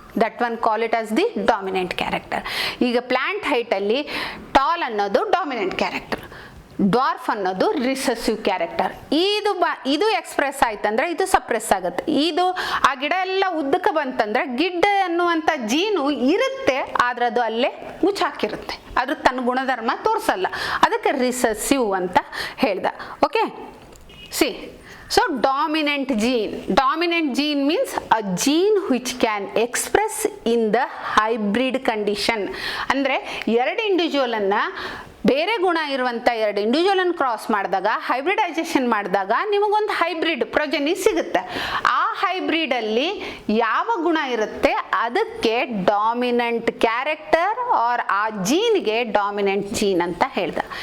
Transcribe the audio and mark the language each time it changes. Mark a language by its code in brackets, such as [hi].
[en] That one call it as the dominant character. [kn] ಈಗ plant ಹೈಟಲ್ಲಿ tall ಅನ್ನೋದು dominant character, dwarf ಅನ್ನೋದು recessive character. ಇದು express ಆಯ್ತಂದ್ರೆ ಇದು ಸಪ್ರೆಸ್ ಆಗುತ್ತೆ. ಇದು ಆ ಗಿಡ ಎಲ್ಲ ಉದ್ದಕ್ಕೆ ಬಂತಂದ್ರೆ ಗಿಡ್ಡ ಅನ್ನುವಂಥ ಜೀನು ಇರುತ್ತೆ, ಆದ್ರೆ ಅದು ಅಲ್ಲೇ ಮುಚ್ಚಾಕಿರುತ್ತೆ, ಅದು ತನ್ನ ಗುಣಧರ್ಮ ತೋರಿಸಲ್ಲ. ಅದಕ್ಕೆ ರಿಸೆಸಿವ್ ಅಂತ ಹೇಳ್ದ. Okay, C. [en] So dominant gene means a gene which can express in the hybrid condition. [kn] ಅಂದರೆ ಎರಡು ಇಂಡಿವಿಜುವಲ್ ಅನ್ನ, ಬೇರೆ ಗುಣ ಇರುವಂಥ ಎರಡು ಇಂಡಿವಿಜುವಲ್ ಅನ್ನು ಕ್ರಾಸ್ ಮಾಡಿದಾಗ, ಹೈಬ್ರಿಡೈಸೇಷನ್ ಮಾಡಿದಾಗ ನಿಮಗೊಂದು ಹೈಬ್ರಿಡ್ ಪ್ರೊಜೆನಿ ಸಿಗುತ್ತೆ. ಆ ಹೈಬ್ರಿಡಲ್ಲಿ ಯಾವ ಗುಣ ಇರುತ್ತೆ ಅದಕ್ಕೆ ಡಾಮಿನೆಂಟ್ ಕ್ಯಾರೆಕ್ಟರ್ ಆರ್ ಆ ಜೀನ್ಗೆ ಡಾಮಿನೆಂಟ್ ಜೀನ್ ಅಂತ ಹೇಳ್ದ.